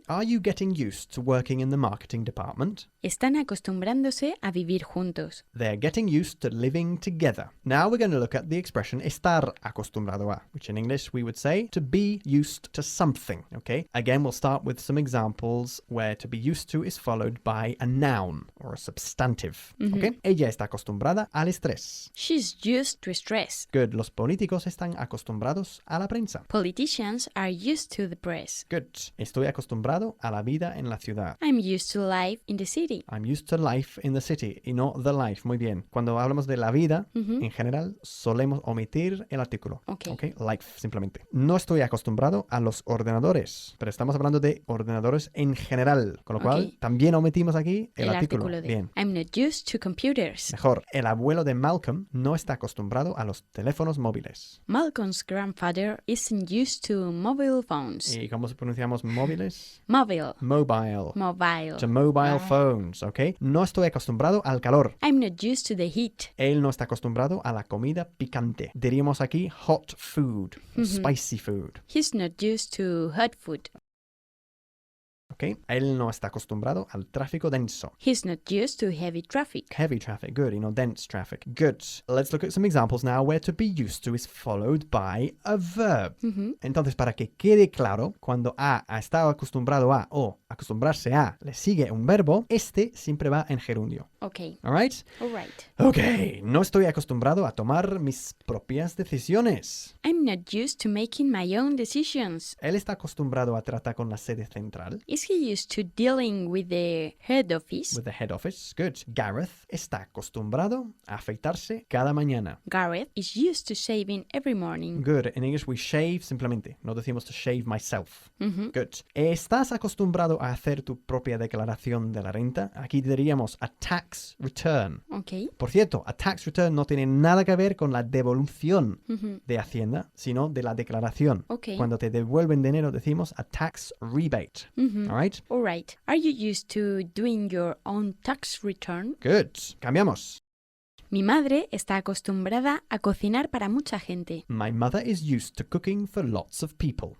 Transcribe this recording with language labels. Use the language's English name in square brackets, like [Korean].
[English] Are you getting used to working in the marketing department? [Spanish] Están acostumbrándose a vivir juntos. [English] They're getting used to living together. Now we're going to look at the expression [Spanish] estar acostumbrado a, [English] which in English we would say to be used to something, okay? Again, we'll start with some examples where to be used to is followed by a noun or a substantive, okay? [Spanish] Ella está acostumbrada al estrés. [English] She's used to stress. Good. [Spanish] Los políticos están acostumbrados a la prensa. [English] Politicians are used to the press. Good. [Spanish] Estoy acostumbrado a la vida en la ciudad. [English] I'm used to life in the city. I'm used to life in the city [Spanish] y no [English] the life. [Spanish] Muy bien. Cuando hablamos de la vida, en general, solemos omitir el artículo. Okay. [English] Life, simplemente. [Spanish] No estoy acostumbrado a los ordenadores, pero estamos hablando de ordenadores en general, con lo cual también omitimos aquí el artículo. De Bien. [English] I'm not used to computers computers. [Spanish] Mejor, el abuelo de Malcolm no está acostumbrado a los teléfonos móviles. [English] Malcolm's grandfather isn't used to mobile phones. [Spanish] ¿Y cómo pronunciamos móviles? [English] Mobile. Mobile. Mobile. To mobile phones, ¿ok? [Spanish] No estoy acostumbrado al calor. [English] I'm not used to the heat. [Spanish] Él no está acostumbrado a la comida picante. Diríamos aquí [English] hot food, spicy food. He's not used to hot food. ¿Ok? [Spanish] Él no está acostumbrado al tráfico denso. [English] He's not used to heavy traffic. Heavy traffic, good, dense traffic. Good. Let's look at some examples now where to be used to is followed by a verb. [Spanish] Entonces, para que quede claro, cuando ha estado acostumbrado a o acostumbrarse a le sigue un verbo, este siempre va en gerundio. Okay. Alright? Alright. Ok, no estoy acostumbrado a tomar mis propias decisiones. [English] I'm not used to making my own decisions. [Spanish] Él está acostumbrado a tratar con la sede central. [English] Is he used to dealing with the head office? With the head office. Good. [Spanish] Gareth está acostumbrado a afeitarse cada mañana. [English] Gareth is used to shaving every morning. Good. In English we shave simplemente. [Spanish] No decimos [English] to shave myself. Good. [Spanish] ¿Estás acostumbrado a hacer tu propia declaración de la renta? Aquí diríamos [English] a tax return. Okay. [Spanish] Por cierto, [English] a tax return [Spanish] no tiene nada que ver con la devolución de Hacienda, sino de la declaración. Okay. Cuando te devuelven dinero decimos [English] a tax rebate. Alright? Alright. Are you used to doing your own tax return? Good. [Spanish] Cambiamos. Mi madre está acostumbrada a cocinar para mucha gente. [English] My mother is used to cooking for lots of people.